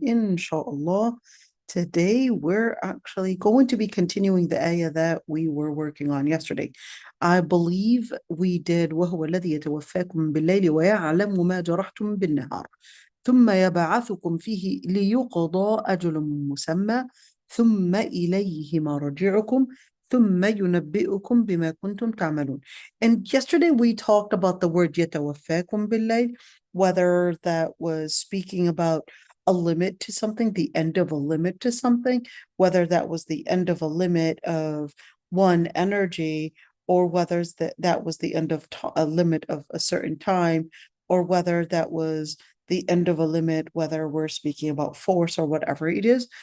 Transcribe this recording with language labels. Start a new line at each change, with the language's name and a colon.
English: Inshallah, today we're actually going to be continuing the ayah that we were working on yesterday. I believe we did
Arabic: وَهُوَ الَّذِي يَتَوَفَّاكُم بِاللَّيْلِ وَيَعْلَمُ مَا جَرَحْتُم بِالنَّهَارِ ثُمَّ يَبْعَثُكُم فِيهِ لِيُقْضَى أَجَلٌ مُّسَمًّى ثُمَّ إِلَيْهِ مَرْجِعُكُمْ ثُمَّ يُنَبِّئُكُم بِمَا كُنتُمْ تَعْمَلُونَ.
English: And yesterday we talked about the word
Arabic: يَتَوَفَّاكُم بِاللَّيْلِ,
English: whether that was speaking about a limit to something, the end of a limit to something, whether that was the end of a limit of one energy, or whether that was the end of a limit of a certain time, or whether that was the end of a limit, whether we're speaking about force or whatever it is.